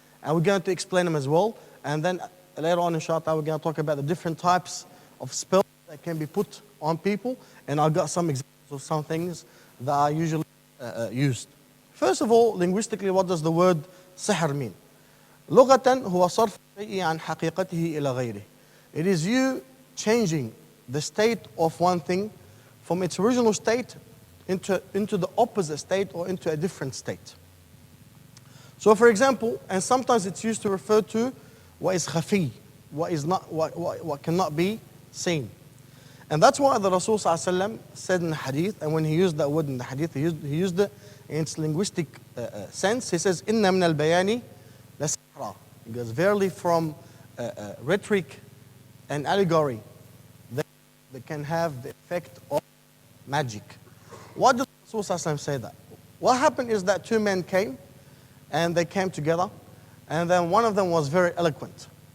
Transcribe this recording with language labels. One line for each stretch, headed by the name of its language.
English: And we're going to explain them as well. And then later on, inshallah, we're going to talk about the different types of spells that can be put on people. And I've got some examples of some things that are usually used. First of all, linguistically, what does the word sihr mean?
Arabic: لغة هو صرف الشيء عن حقيقته إلى غيره.
English: It is you changing the state of one thing from its original state into the opposite state or into a different state. So for example, and sometimes it's used to refer to what is khafi, what cannot be seen. And that's why the Rasul ﷺ said in the hadith, and when he used that word in the hadith, he used it in its linguistic sense. He says,
Arabic: إِنَّ مِنَ الْبَيَانِ لَسِحْرًا.
English: He goes, verily from rhetoric and allegory, they can have the effect of magic. Why did Rasul say that? What happened is that two men came, and they came together, and then one of them was very eloquent.